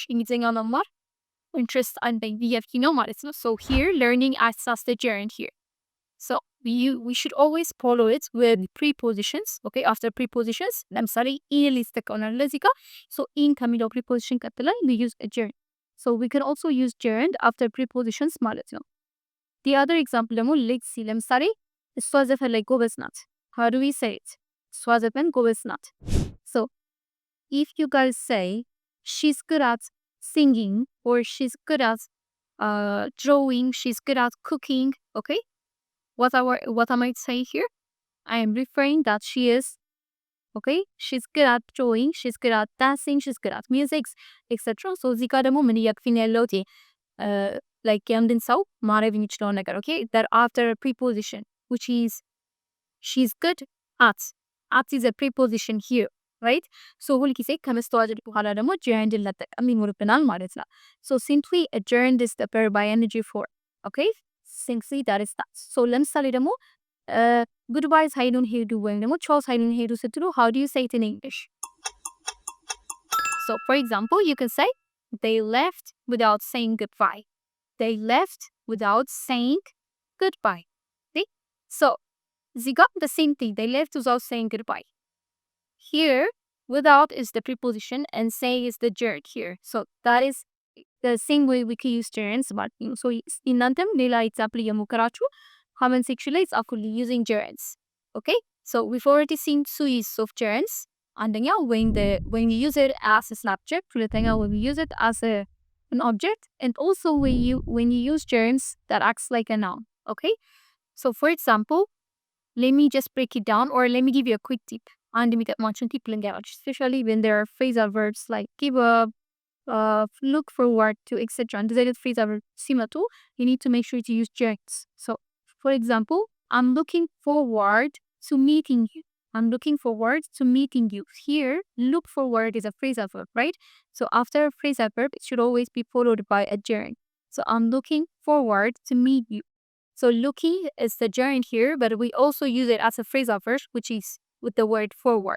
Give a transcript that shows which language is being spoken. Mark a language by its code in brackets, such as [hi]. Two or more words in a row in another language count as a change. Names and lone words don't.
[am] እንግሊዘኛ መማር interest አለኝ ብያችሁ ነው ማለት ነው. [en] So here learning acts as the gerund here. So we should always follow it with prepositions. Okay, after prepositions, [am] ለምሳሌ in ሊስተቀውናል ለዚህ ጋር. [en] So in ከሚለው preposition ቀጥለን we use a gerund. So we can also use gerund after prepositions [am] ማለት ነው. [en] The other example ደግሞ let's see. [am] ለምሳሌ እሷ ዘፈን ላይ ጎበዝ ናት. [en] How do we say it? [am] እሷ ዘፈን ጎበዝ ናት. [en] So if you guys say she's good at singing, or she's good at drawing, she's good at cooking, okay? What am I saying here? I am referring that she is, okay? She's good at drawing, she's good at dancing, she's good at music, etc. [am] So እዚህ ጋር ደግሞ ምን እያልኩኝ ያለሁት like የአንድን ሰው ማረግ የሚችለው ነገር, [en] okay? That after a preposition, which is she's good at. At is a preposition here, right? [am] So ሁልጊዜ ከመስተዋደድ በኋላ ደግሞ gerund ልንጠቀም ይኖርብናል ማለት ነው. [en] So simply a gerund is the verb ing form, okay? Simply that is that. So [am] ለምሳሌ ደግሞ goodbye ሳይሉን ሄዱ ወይም ደግሞ ቻው ሳይሉን ሄዱ ስትሉ [en] how do you say it in English? So for example, you can say they left without saying goodbye. They left without saying goodbye. See? So they got the same thing. They left without saying goodbye. Here, without is the preposition and say is the gerund here. So that is the same way we can use gerunds. But so [am] እናንተም ሌላ ኤግዛምፕል እየሞከራችሁ [en] comment section [am] ላይ ጻፉልኝ [en] using gerunds. Okay? So we've already seen two uses of gerunds. አንደኛ when you use it as a subject, ሁለተኛ when you use it as an object, and also when you use gerunds that acts like a noun. Okay, so for example, let me just break it down, or let me give you a quick tip. [am] አንድ የሚጠቅማችሁን ቲፕ ልንገራችሁ, [en] especially when there are phrasal verbs like give up, look forward to, etc. [am] እንደዚህ አይነት [en] phrasal verbs ሲመጡ you need to make sure to use gerunds. So for example, I'm looking forward to meeting you. I'm looking forward to meeting you. Here, look forward is a phrasal verb, right? So after a phrasal verb, it should always be followed by a gerund. So I'm looking forward to meet you. So looking is the gerund here, but we also use it as a phrasal verb, which is with the word forward.